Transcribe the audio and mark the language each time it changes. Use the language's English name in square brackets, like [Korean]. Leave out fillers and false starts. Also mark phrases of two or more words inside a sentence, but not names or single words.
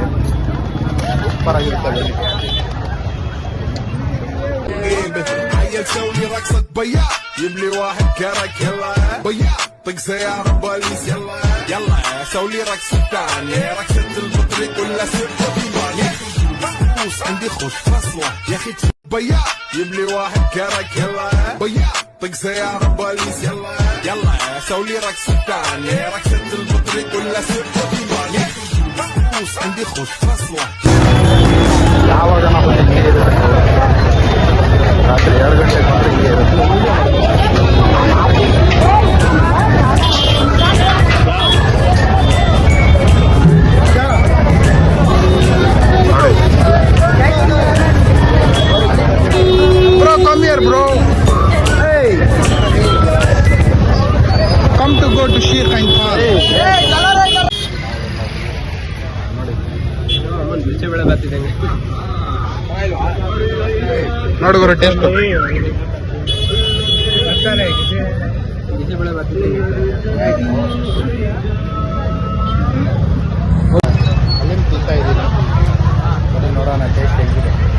[Kannada] ಸೂಪರ್ ಆಗಿರುತ್ತೆ ಬನ್ನಿ. [Arabic] يملي واحد كرك يلا بيا طق سيارة بوليس يلا يلا سوي رقصة تانية رقصة البطريق ولا سرقة ديوانية فوس عندي خوش فصلة يا أخي بيا يملي واحد كرك يلا بيا طق سيارة بوليس يلا يلا سوي رقصة تانية رقصة البطريق ولا سرقة ديوانية فوس عندي خوش فصلة. [Kannada] ಯಾವಾಗ ನಾವು ನೀರಿರುತ್ತೆ ರಾತ್ರಿ 2 ಗಂಟೆ ಬಂದರೆ ಹೀಗೆ ಇರುತ್ತೆ. [English] Bro, come here, bro. Hey, come to go to Sheer Khan Park. [Kannada] ಬಿಸಿಬೇಳೆ ಬರ್ತಿದ್ದೇನೆ. ನೋಡಿ ಬರೋ ಟೇಸ್ಟ್. ಬಿಸಿಬೇಳೆ ಬರ್ತಿದ್ದೇನೆ. ಅಲ್ಲಿಂದ ತಿಂತಾ ಇದ್ದೀನಿ ನೋಡಿ, ನೋಡೋಣ ಟೇಸ್ಟ್ ಹೆಂಗಿದೆ.